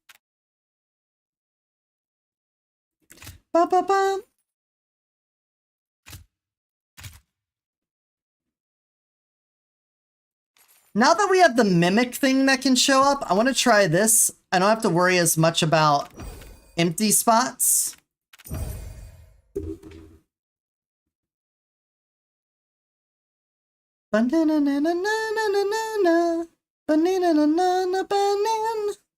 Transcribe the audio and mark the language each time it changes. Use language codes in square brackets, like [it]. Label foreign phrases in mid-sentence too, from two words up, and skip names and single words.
[en] Ba-ba-ba. Now that we have the Mimic thing that can show up, I want to try this. I don't have to worry as much about empty spots. Banana-na-na-na-na-na-na. Banana-na-na-na-banana.